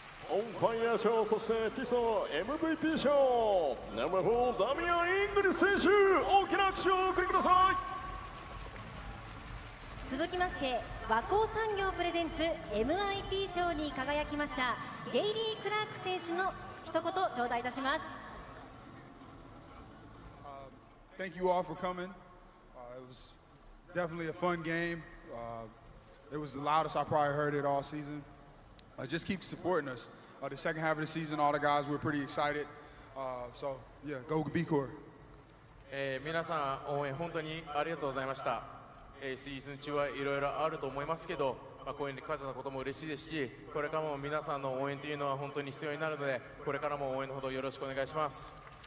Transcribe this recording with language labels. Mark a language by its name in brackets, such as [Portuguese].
[Japanese] オンファイヤー賞、そしてティソ MVP 賞、ナンバー4ダミアン・イングリス選手、大きな拍手をお送りください。続きまして和光産業プレゼンツ MIP 賞に輝きましたゲイリー・クラーク選手の一言頂戴いたします。 [English] Thank you all for coming. It was definitely a fun game. It was the loudest I probably heard it all season. Just keep supporting us. The second half of the season, all the guys were pretty excited. So yeah, go B-CORSAIRS. [Japanese] 皆さん応援本当にありがとうございました。シーズン中はいろいろあると思いますけど、こういうふうに勝てたことも嬉しいですし、これからも皆さんの応援というのは本当に必要になるので、これからも応援のほどよろしくお願いします。